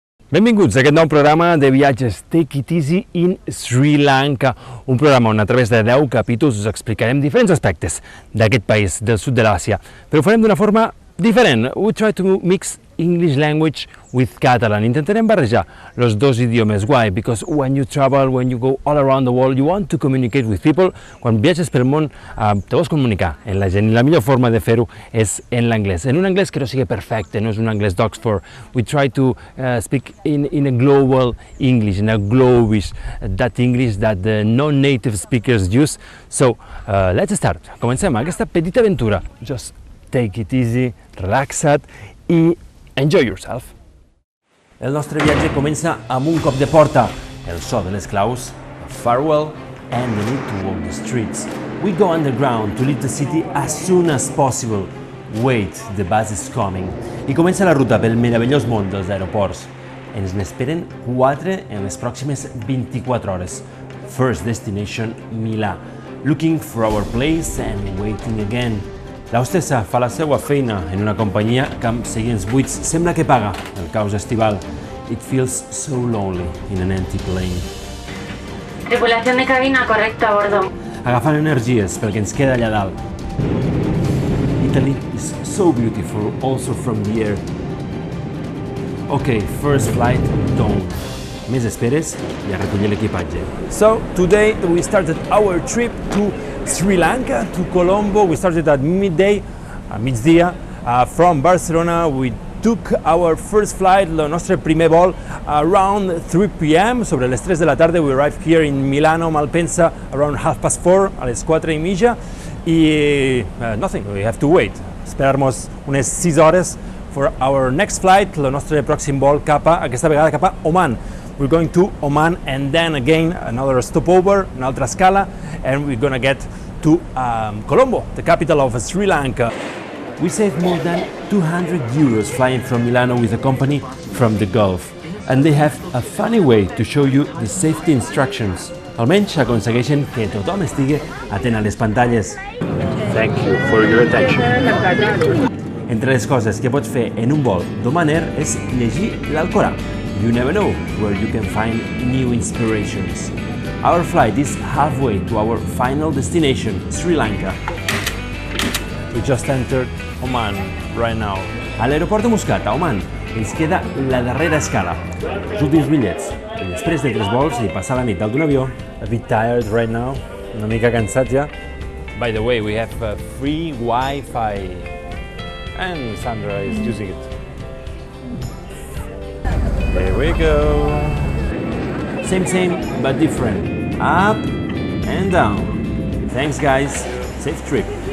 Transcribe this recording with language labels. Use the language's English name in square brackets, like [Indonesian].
[Catalan] Benvinguts a aquest nou programa de viatges Take It Easy in Sri Lanka, un programa on a través de 10 capítols us explicarem diferents aspectes d'aquest país del sud de l'Àsia, però ho farem d'una forma diferent. [English] We try to mix English language with Catalan. [Catalan] Intentarem barrejar els dos idiomes. [English] Why? Because when you travel, when you go all around the world, you want to communicate with people. [Catalan] Quan viatges pel món, te vols comunicar amb la gent i la millor forma de fer-ho és en l'anglès. En un anglès que no sigui perfecte, no és un anglès d'Oxford. [English] We try to speak in a global English, in a globish, that English that the non-native speakers use. So, let's start. [Catalan] Comencem aquesta petita aventura. [English] Just take it easy, [Catalan] relaxa't i [English] enjoy yourself. [Catalan] El nostre viatge comença amb un cop de porta, el so de les claus, [English] a farewell, and the need to walk the streets. We go underground to leave the city as soon as possible. Wait, the bus is coming. [Catalan] I comença la ruta pel meravellós món dels aeroports. Ens n'esperen 4 en les pròximes 24 hores. [English] First destination, Milà. Looking for our place and waiting again. [Catalan] La hostessa fa la seva feina en una companyia que amb seients buits sembla que paga el caos estival. [English] It feels so lonely in an empty plane. [Spanish] Tripulación de cabina correcta a bordo. [Catalan] Agafant energies pel que ens queda allà dalt. [English] Italy is so beautiful also from the air. Okay, first flight done. [Catalan] Més esperes i a recollir l'equipatge. [English] So, today we started our trip to Sri Lanka, to Colombo. We started at midday, migdia, from Barcelona. We took our first flight, [Catalan] el nostre primer vol, [English] around 3 p.m. Sobre les 3 de la tarda, we arrived here in Milano, Malpensa, around 4:30, a les 4:30. I nothing, we have to wait. [Catalan] Esperar-nos unes 6 hores [English] for our next flight, [Catalan] el nostre pròxim vol aquesta vegada cap a Oman. [English] We're going to Oman and then again another stopover, [Catalan] una altra escala, [English] and we're gonna get to Colombo, the capital of Sri Lanka. We saved more than 200 euros flying from Milano with a company from the Gulf, and they have a funny way to show you the safety instructions. [Catalan] Almenys aconsegueixen que tothom estigui atent a les pantalles. [English] Thank you for your attention. [Catalan] Entre les coses que pots fer en un vol d'Oman Air és llegir l'Alcorà. [English] You never know where you can find new inspirations. Our flight is halfway to our final destination, Sri Lanka. We just entered Oman right now. [Catalan] A l'aeroport de Muscat, a Oman, ens queda la darrera escala, els últims bitllets. I després de 3 vols i passar la nit dalt d'un avió, [English] a bit tired right now, [Catalan] una mica cansat ja. [English] By the way, we have free Wi-Fi and Sandra is using it. There we go. Same, but different. Up and down. Thanks, guys. Safe trip.